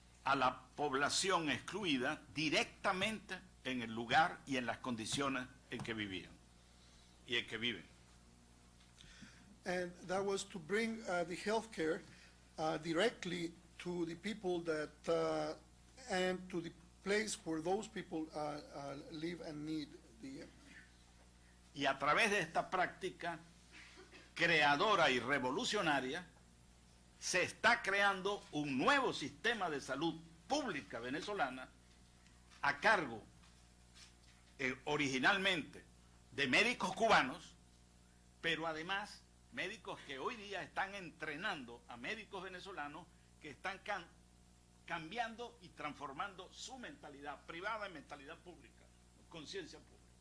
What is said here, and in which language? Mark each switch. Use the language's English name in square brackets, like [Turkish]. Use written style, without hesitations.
[Spanish] a la población excluida directamente en el lugar y en las condiciones en que vivían y en que viven. [English] And that was to bring the healthcare directly to the people that and to the place where those people live and need the. [Spanish] Y a través de esta práctica creadora y revolucionaria se está creando un nuevo sistema de salud pública venezolana a cargo originalmente de médicos cubanos, pero además médicos que hoy día están entrenando a médicos venezolanos que están cambiando y transformando su mentalidad privada en mentalidad pública, conciencia pública.